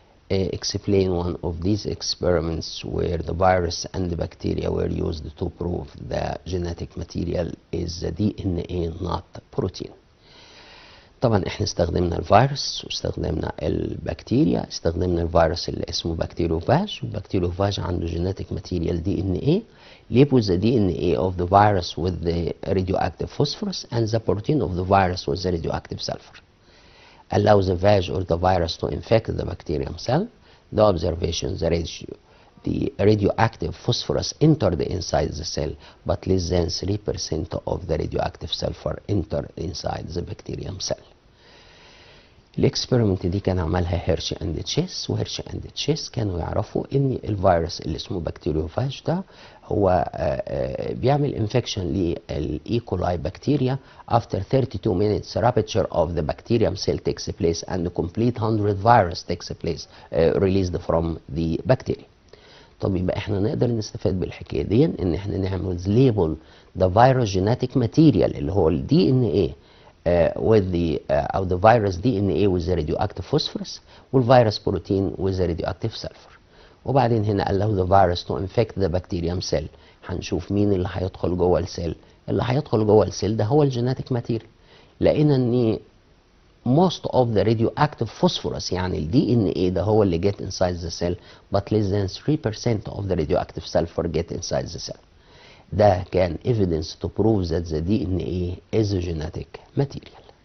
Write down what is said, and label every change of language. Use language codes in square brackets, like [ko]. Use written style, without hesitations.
[en] Explain one of these experiments where the virus and the bacteria were used to prove the genetic material is the DNA not protein. [ar] طبعا احنا استخدمنا الفيروس واستخدمنا البكتيريا. استخدمنا الفيروس اللي اسمه بكتيريوفاج، والبكتيريوفاج عنده جينيتك ماتيريال DNA. [en] label the DNA of the virus with the radioactive phosphorus and the protein of the virus with the radioactive sulfur. Allow the vag or the virus to infect the bacterium cell. The observation, the radioactive phosphorus entered inside the cell, but less than 3% of the radioactive sulfur entered inside the bacterium cell. [ar] الاكسبيرمنت دي كان عملها هيرشي اند تشيس، وهيرشي اند تشيس كانوا يعرفوا ان الفيروس اللي اسمه بكتيريوفاج ده هو بيعمل انفكشن للايكولاي بكتيريا. [en] after 32 minutes rupture of the bacterium cell takes place and complete 100 virus takes place released from the bacteria. [ar] طب يبقى احنا نقدر نستفاد بالحكايه دي ان احنا نعمل ليبل [en] the virus genetic material [ar] اللي هو ال [en] DNA with the أو the virus DNA with the radioactive phosphorus والvirus protein with the radioactive sulfur. [ar] وبعدين هنا [en] allow the virus to infect the bacterium cell. [ar] هنشوف مين اللي هيدخل جوه السيل. اللي هيدخل جوه السيل ده هو الجيناتيك ماتيريال. لقينا ان [en] most of the radioactive phosphorus [ar] يعني ال DNA ده هو اللي [en] get inside the cell, but less than 3% of the radioactive sulfur get inside the cell. [ar] ده كان [en] evidence to prove that the DNA is a genetic material.